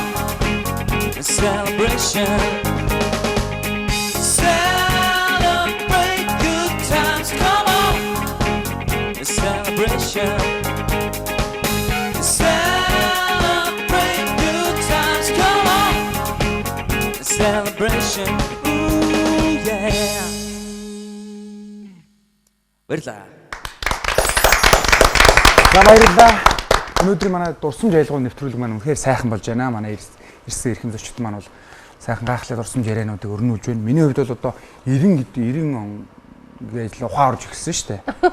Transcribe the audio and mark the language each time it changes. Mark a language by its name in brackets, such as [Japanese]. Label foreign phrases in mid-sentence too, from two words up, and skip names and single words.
[English] A celebration. Celebrate good times. Come on. A celebration. Celebrate good times. Come on. A celebration. Ooh yeah. [Mongolian] Баярлалаа. За баярлалаа. Өнөөдөр манай дурсамж ялгуу нэвтрүүлэг маань үнэхээр сайхан болж байна. Манай ирсэн эрхэм зочид маань бол сайхан гайхалтай дурсамж яриануудыг өрнүүлж байна. Миний хувьд бол одоо 90 он гэж ухаан орж эхэлсэн шүү дээ.